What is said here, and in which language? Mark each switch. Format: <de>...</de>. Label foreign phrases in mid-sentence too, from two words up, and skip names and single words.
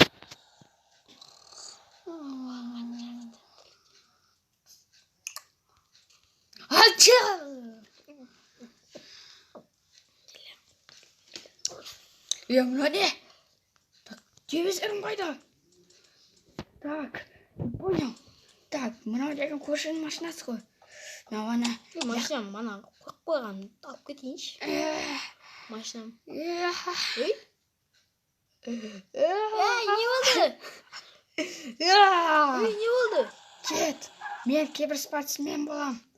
<kk>Мына не? Телевизорым қайда?</kk> <ru>Так, понял. Так,</ru> <kk>мынау деген көршінің машинасы ғой. Машинам мана қойып қойған, алып кетейінші. Машинам. Не болды? Не болды? Кет, мен кейбір спортсмен болам.</kk>